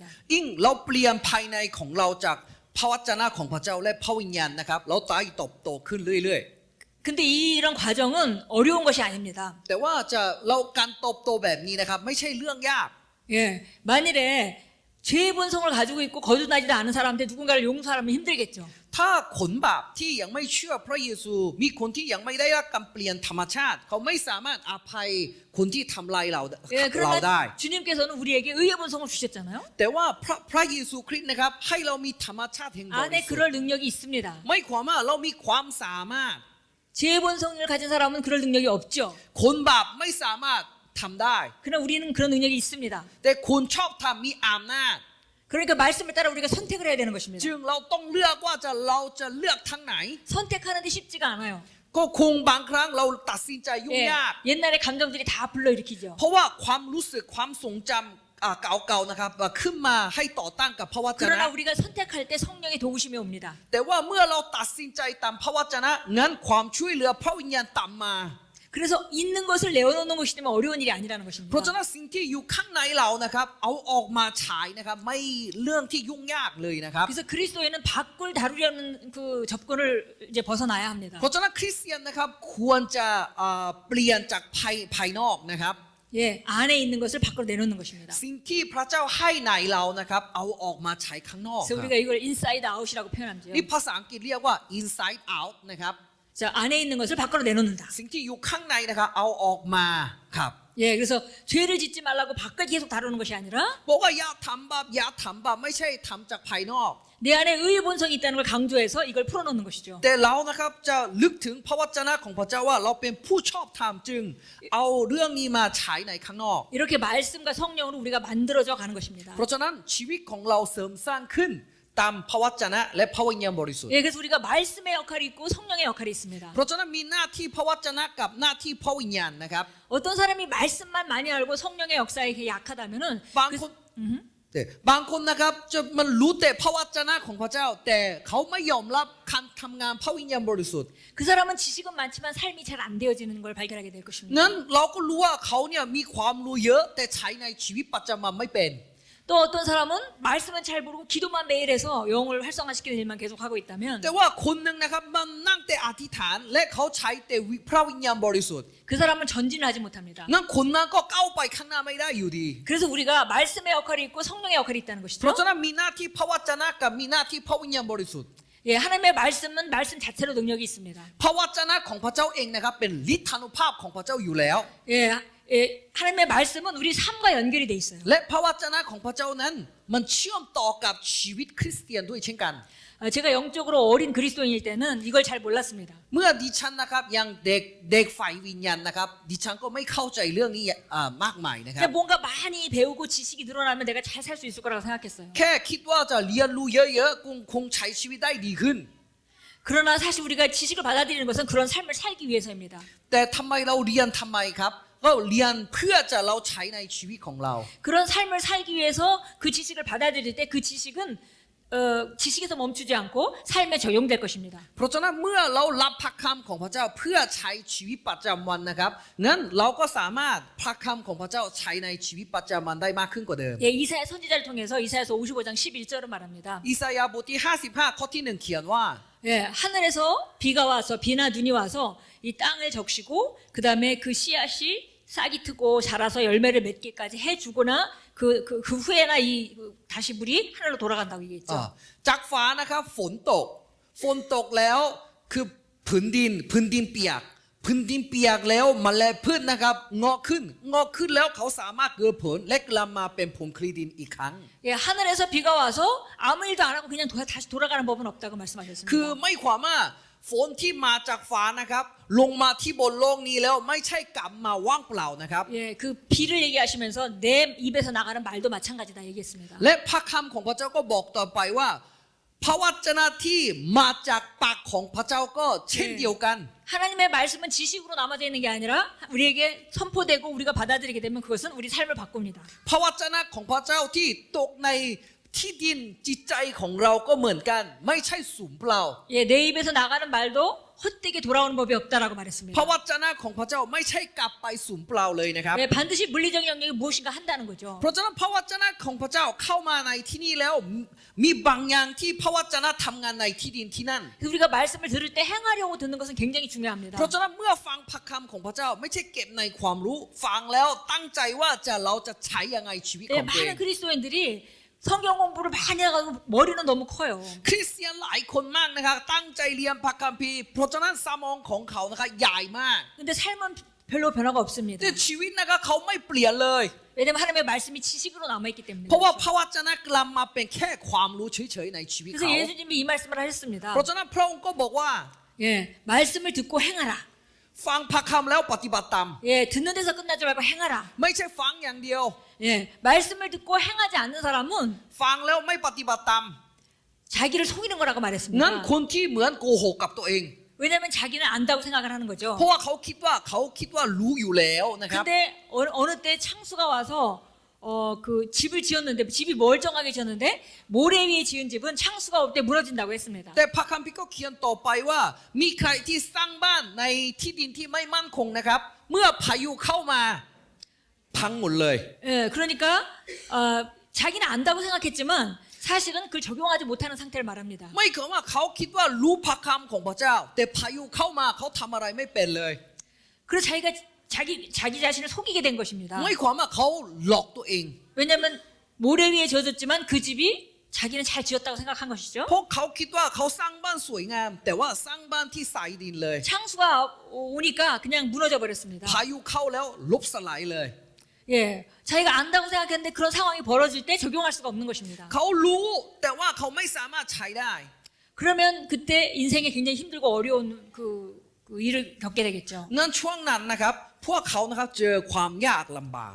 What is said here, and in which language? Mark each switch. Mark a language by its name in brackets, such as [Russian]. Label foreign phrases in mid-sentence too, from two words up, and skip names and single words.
[Thai] ยิ่งเราเปลี่ยนภายในของเราจากพระวจนะของพระเจ้าและพระวิญญาณนะครับเราตายเติบโตขึ้นเรื่อย [Korean] 근데 이런 과정은 어려운 것이 아닙니다. [Thai] ๆแต่ว่าเราการเติบโตแบบนี้นะครับไม่ใช่เรื่องยาก [Korean] 예, 만일에 죄의 본성을 가지고 있고 거듭나지도 않은 사람한테 누군가를 용서하면 힘들겠죠. [Thai] ถ้าคนบาปที่ยังไม่เชื่อพระเยซูมีคนที่ยังไม่ได้รับการเปลี่ยนธรรมชาติเขาไม่สามารถอภัยคนที่ทำลายเรา [Korean] 예, [Thai] ได้ [Korean] 그러나 주님께서는 우리에게 의의 본성을 주셨잖아요. [Thai] แต่ว่าพระเยซูคริสต์นะครับให้เรามีธรรมชาติแห่งบริ [Korean] 안에 [Thai] สุทธิ์ [Korean] 그럴 능력이 있습니다. [Thai] ไม่ความว่าเรามีความสามารถ [Korean] 죄의 본성을 가진 사람은 그럴 능력이 없죠. [Thai] คนบาปไม่สามารถทำได้ [Korean] 그러나 우리는 그런 능력이 있습니다. [Thai] แต่คนชอบทำมีอำนาจ [Korean] 그러니까 말씀을 따라 우리가 선택을 해야 되는 것입니다. [Thai] จึงเราต้องเลือกว่าเราจะเลือกทางไหน [Korean] 선택하는데 쉽지가 않아요. [Thai] ก็คงบางครั้งเราตัดสินใจยุ่ง [Korean] 예, [Thai] ยาก [Korean] 옛날의 감정들이 다 불러일으키죠. [Thai] เพราะว่าความรู้สึกความทรงจำเก่าๆนะครับขึ้นมาให้ต่อต้านกับพระวจนะ [Korean] 그러나 우리가 선택할 때 성령의 도우심이 옵니다. [Thai] แต่ว่าเมื่อเราตัดสินใจตามพระวจนะงั้นความช่วยเหลือพระวิญญาณตามมา [Korean] 그래서 있는 것을 내어놓는 것이 되면 어려운 일이 아니라는 [Thai] เพราะฉะ [Korean] 것입니다. [Thai] นั้นสิ่งที่อยู่ข้างในเรานะครับเอาออกมาฉายนะครับไม่เรื่องที่ยุ่งยากเลยนะครับ [Korean] 그래서 그리스도에는 밖을 다루려는 그 접근을 이제 벗어나야 합니다. [Thai] เพราะฉะนั้นคริสเตียนนะครับควรจะเปลี่ยนจากภายนอกนะครับ [Korean] 예, 안에 있는 것을 밖으로 내놓는 것입니다. [Thai] สิ่งที่พระเจ้าให้ในเรานะครับเอาออกมาใช้ข้างนอก [Korean] 그래서 우리가 이걸 [English] inside out [Korean] 이라고 표현하죠. [Thai] นี่ภาษาอังกฤษเรียกว่า [English] inside out [Thai] นะครับ [Korean] 자, 안에 있는 것을 밖으로 내놓는다. [Thai] สิ่งที่อยู่ข้างในนะครับเอาออกมาครับ [Korean] 예, 그래서 죄를 짓지 말라고 밖을 계속 다루는 것이 아니라 [Thai] บอกว่าอย่าทำบาปอย่าทำบาปไม่ใช่ทำจากภายนอก [Korean] 내 안에 의의 본성이 있다는 걸 강조해서 이걸 풀어놓는 것이죠. [Thai] แต่เรานะครับจะลึกถึงพระวจนะของพระเจ้าว่าเราเป็นผู้ชอบธรรมจึงเอาเรื่องนี้มาฉายในข้างนอก [Korean] 이렇게 말씀과 성령으로 우리가 만들어져 가는 것입니다. [Thai] เพราะฉะนั้นชีวิตของเราเสริมสร้างขึ้นตามพระวจนะและพระวิญญาณบริสุทธิ์ [Korean] 예, 그래서 우리가 말씀의 역할이 있고 성령의 역할이 있습니다. [Thai] เพราะฉะนั้นมีหน้าที่พระวจนะกับหน้าที่พระวิญญาณนะครับ [Korean] 어떤 사람이 말씀만 많이 알고 성령의 역사에 이렇게 약하다면은 [Thai] บางคนบางคนนะครับจะมันรู้แต่พระวจนะของพระเจ้า แต่เขาไม่ยอมรับการทำงานพระวิญญาณบริสุทธิ์ [Korean] 그 사람은 지식은 많지만 삶이 잘 안 되어지는 걸 발견하게 될 것입니다. [Thai] งั้นเราก็รู้ว่าเขาเนี่ยมีความรู้เยอะแต่ใช้ในชีวิตประจำวันไม่เป็น [Korean] 또 어떤 사람은 말씀은 잘 모르고 기도만 매일 해서 영을 활성화시키는 일만 계속 하고 있다면 [Thai] แต่ว่าคนหนึ่งนะครับมันนั่งแต่อธิษฐานและเขาใช้แต่พระวิญญาณบริสุทธิ์ [Korean] 그 사람은 전진을 하지 못합니다. [Thai] งั้นคนนั้นก็ก้าวไปข้างหน้าไม่ได้อยู่ดี [Korean] 그래서 우리가 말씀의 역할이 있고 성령의 역할이 있다는 [Thai] เพ [Korean] 것이죠. [Thai] ราะฉะนั้นมีหน้าที่พระวจนะกับมีหน้าที่พระวิญญาณบริสุทธิ์ [Korean] 예, 하나님의 말씀은 말씀 자체로 능력이 있습니다. [Thai] พระวจนะของพระเจ้าเองนะครับเป็นฤทธานุภาพของพระเจ้าอยู่แล้ว [Korean] 예, 예, 하나님의 말씀은 우리 삶과 연결이 돼 있어요. [Thai] และพระวจนะของพระเจ้านั้นมันเชื่อมต่อกับชีวิตคริสเตียนด้วยเช่นกัน [Korean] 제가 영적으로 어린 그리스도인일 때는 이걸 잘 몰랐습니다. [Thai] เมื่อดิฉันนะครับยังเด็กฝ่ายวิญญาณนะครับดิฉันก็ไม่เข้าใจเรื่องนี้มากมายนะครับ [Korean] 근데 뭔가 많이 배우고 지식이 늘어나면 내가 잘 살 수 있을 거라고 생각했어요. [Thai] แค่คิดว่าจะเรียนรู้เยอะๆคงใช้ชีวิตได้ดีขึ้น [Korean] 그러나 사실 우리가 지식을 받아들이는 것은 그런 삶을 살기 위해서입니다. [Thai] แต่ทำไมเราเรียนทำไมครับก็เรียนเพื่อจะเราใช้ในชีวิตของเรา [Korean] 그런 삶을 살기 위해서 그 지식을 받아들일 때 그 지식은 지식에서 멈추지 않고 삶에 적용될 것입니다. [Thai] เพราะฉะนั้นเมื่อเรารับพระคำของพระเจ้าเพื่อใช้ชีวิตประจำวันนะครับงั้นเราก็สามารถพระคำของพระเจ้าใช้ในชีวิตประจำวันได้มากขึ้นกว่าเดิม [Korean] 예, 이사야 선지자를 통해서 이사야서 55장 11절을 말합니다. [Thai] อิสยาห์บทที่55ข้อที่1เขียนว่า [Korean] 예, 하늘에서 비가 와서 비나 눈이 와서 이 땅을 적시고 그 다음에 그 씨앗이 싹이 트고 자라서 열매를 맺기까지 해주거나 그 후에나 이 다시 물이 하늘로 돌아간다고 얘기했죠. [Thai] จากฟ้านะครับฝนตกแล้วคือพื้นดินเปียกแล้วเมล็ดพืชนะครับงอกขึ้นแล้วเขาสามารถเกิดผลและกลับมาเป็นผลคลีดินอีกครั้ง [Korean] 예, 하늘에서 비가 와서 아무 일도 안 하고 그냥 다시 돌아가는 법은 없다고 말씀하셨습니다. [Thai] คือไม่ความว่าฝนที่มาจากฟ้านะครับลงมาที่บนโลกนี้แล้วไม่ใช่กลับมาว่างเปล่านะครับ [Korean] 예, 그 비를 얘기하시면서 내 입에서 나가는 말도 마찬가지다 얘기했습니다. [Thai] และพระคำของพระเจ้าก็บอกต่อไปว่าพระวจนะที่มาจากปากของพระเจ้าก็เช่นเดียวกัน [Korean] 하나님의 말씀은 지식으로 남아져 있는 게 아니라 우리에게 선포되고 우리가 받아들이게 되면 그것은 우리 삶을 바꿉니다. [Thai] พระวจนะของพระเจ้าที่ตกในที่ดินจิตใจของเราก็เหมือนกันไม่ใช่สูญเปล่า [Korean] 예, 내 입에서 나가는 말도 헛되게 돌아오는 법이 없다라고 말했습니다. [Thai] พระวจนะของพระเจ้าไม่ใช่กลับไปสูญเปล่าเลยนะครับ [Korean] 예, 반드시 물리적인 영역이 무엇인가 한다는 거죠. [Thai] เพราะฉะนั้นพระวจนะของพระเจ้าเข้ามาในที่นี่แล้วมีบางอย่างที่พระวจนะทำงานในที่ดินที่นั่น [Korean] 그래서 우리가 말씀을 들을 때 행하려고 듣는 것은 굉장히 중요합니다. [Thai] เพราะฉะนั้นเมื่อฟังพระคำของพระเจ้าไม่ใช่เก็บในความรู้ฟังแล้วตั้งใจว่าเราจะใช้ยังไงชีวิต [Korean] 예, [Thai] ของตัวเอง [Korean] 많은 그리스도인들이 성경 공부를 많이 해가지고 머리는 너무 커요. [Thai] คริสเตียนหลายคนมากนะครับตั้งใจเรียนพระคัมภีร์เพราะฉะนั้นสมองของเขานะครับใหญ่มาก [Korean] 근데 삶은 별로 변화가 없습니다. [Thai] แต่ชีวิตนะครับเขาไม่เปลี่ยนเลย [Korean] 왜냐하면 하나님의 말씀이 지식으로 남아있기 때문에. [Thai] เพราะว่าพระวจนะกลับมาเป็นแค่ความรู้เฉยๆในชีวิต [Korean] 그래서 [Thai] เขา [Korean] 예수님이 이 말씀을 하셨습니다. [Thai] เพราะฉะนั้นพระองค์ก็บอกว่า [Korean] 예, 말씀을 듣고 행하라. [Thai] ฟังพระคำแล้วปฏิบัติตาม [Korean] 예, 듣는 데서 끝나지 말고 행하라. [Thai] ไม่ใช่ฟังอย่างเดียว [Korean] 예, 말씀을 듣고 행하지 않는 사람은 [Thai] ฟังแล้วไม่ปฏิบัติตาม [Korean] 자기를 속이는 거라고 [Thai] งั้น [Korean] 말했습니다. [Thai] คนที่เหมือนโกหกกับตัวเอง [Korean] 왜냐하면 자기는 안다고 생각을 하는 거죠. [Thai] เพราะว่าเขาคิดว่ารู้อยู่แล้วนะครับ [Korean] 근데 어느 때 창수가 와서 그 집을 지었는데 집이 멀쩡하게 지었는데 모래 위에 지은 집은 창수가 올 때 무너진다고 했습니다. [Thai] แต่พระคัมภีร์ก็เขียนต่อไปว่ามีใครที่สร้างบ้านในที่ดินที่ไม่มั่นคงนะครับเมื่อพายุเข้ามาพังหมดเลย [Korean] 예, 그러니까 자기는 안다고 생각했지만 사실은 그걸 적용하지 못하는 상태를 말합니다. [Thai] ไม่เกิดว่าเขาคิดว่ารู้พระคำของพระเจ้าแต่พายุเข้ามาเขาทำอะไรไม่เป็นเลย [Korean] 그래서 자기 자신을 속이게 된 것입니다. [Thai] ไม่ความว่าเขาหลอกตัวเอง [Korean] 왜냐하면 모래 위에 지어졌지만 그 집이 자기는 잘 지었다고 생각한 것이죠. [Thai] เพราะเขาคิดว่าเขาสร้างบ้านสวยงามแต่ว่าสร้างบ้านที่ทรายดินเลย [Korean] 창수가 오니까 그냥 무너져 버렸습니다. [Thai] พายุเข้าแล้วลบสลายเลย [Korean] 예, 자기가 안다고 생각했는데 그런 상황이 벌어질 때 적용할 수가 없는 것입니다. [Thai] เขารู้แต่ว่าเขาไม่สามารถใช้ได้ [Korean] 그러면 그때 인생에 굉장히 힘들고 어려운 그 일을 겪게 되겠죠. [Thai] นั่นช่วงนั้นนะครับพวกเขานะครับเจอความยากลำบาก